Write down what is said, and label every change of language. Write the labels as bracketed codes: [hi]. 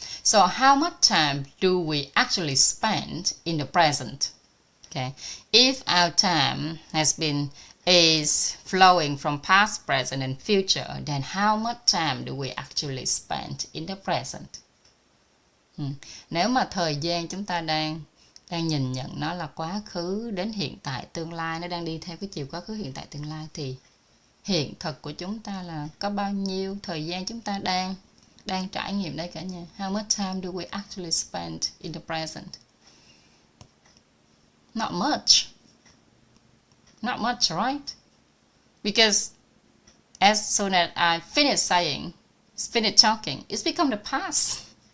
[en] So how much time do we actually spend in the present? Okay. If our time is flowing from past, present, and future, then how much time do we actually spend in the present? [vi] Nếu mà thời gian chúng ta đang nhìn nhận nó là quá khứ đến hiện tại tương lai, nó đang đi theo cái chiều quá khứ hiện tại tương lai, thì hiện thực của chúng ta là có bao nhiêu thời gian chúng ta đang trải nghiệm đây cả nhà? [en] How much time do we actually spend in the present? Not much. Not much, right? Because as soon as I finish talking, it's become the past.